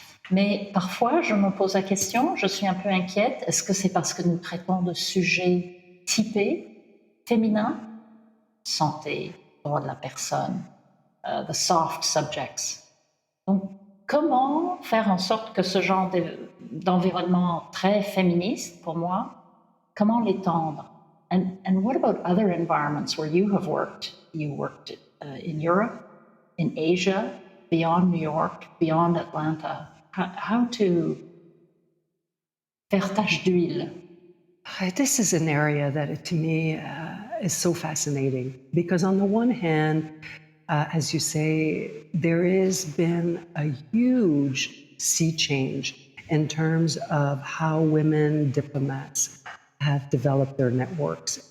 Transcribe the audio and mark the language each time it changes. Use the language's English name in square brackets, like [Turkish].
[French] Mais parfois, je me pose la question, je suis un peu inquiète, est-ce que c'est parce que nous traitons de sujets typés, féminins, santé, droits de la personne, [English] the soft subjects. [French] Donc, comment faire en sorte que ce genre d'environnement très féministe, pour moi, comment l'étendre? [English] And what about other environments where you have worked? You worked in Europe, in Asia, beyond New York, beyond Atlanta. How to [French] faire tache d'huile? [English] This is an area that, to me, is so fascinating because, on the one hand, as you say, there has been a huge sea change in terms of how women diplomats have developed their networks.